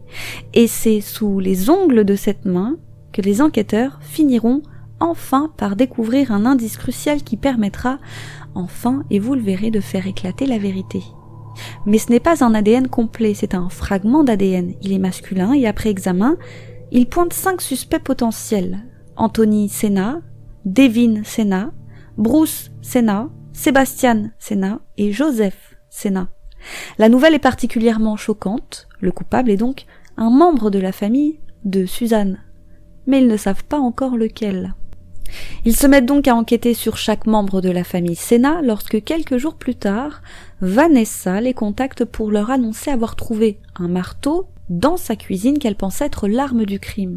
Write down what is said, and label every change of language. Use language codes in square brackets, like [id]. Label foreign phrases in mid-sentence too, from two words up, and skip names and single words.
[fr] Et c'est sous les ongles de cette main que les enquêteurs finiront enfin par découvrir un indice crucial qui permettra, enfin, et vous le verrez, de faire éclater la vérité. Mais ce n'est pas un ADN complet, c'est un fragment d'ADN. Il est masculin et après examen, il pointe 5 suspects potentiels. Anthony Sena, Devin Sena, Bruce Sena, Sebastian Sena et Joseph Sena. La nouvelle est particulièrement choquante. Le coupable est donc un membre de la famille de Suzanne. Mais ils ne savent pas encore lequel. Ils se mettent donc à enquêter sur chaque membre de la famille Sena lorsque quelques jours plus tard, Vanessa les contacte pour leur annoncer avoir trouvé un marteau dans sa cuisine qu'elle pense être l'arme du crime.